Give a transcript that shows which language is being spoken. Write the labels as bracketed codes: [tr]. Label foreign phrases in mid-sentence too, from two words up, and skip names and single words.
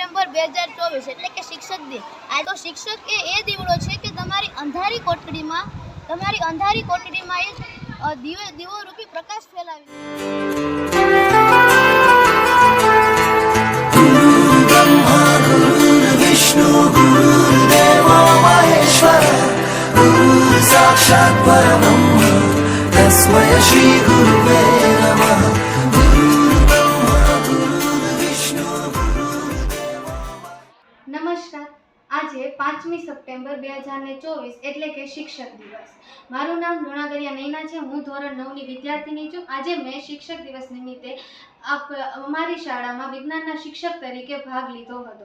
[gu] 2024 એટલે કે શિક્ષક દિન। આ તો શિક્ષક એ દીવડો છે કે તમારી અંધારી કોટડીમાં એક દીવો રૂપી પ્રકાશ ફેલાવી। [sa] विष्णु गुरुर्देवो महेश्वर गुरुर्साक्षात् परब्रह्म तस्मै श्री गुरुवे नमः। [gu] નમસ્કાર। આજે 5મી સપ્ટેમ્બર 2024 એટલે કે શિક્ષક દિવસ। મારું નામ લુણાગરિયા નૈના છે। હું ધોરણ 9ની વિદ્યાર્થીની છું। આજે મેં શિક્ષક દિવસ નિમિત્તે અમારી શાળામાં વિજ્ઞાનના શિક્ષક તરીકે ભાગ લીધો હતો।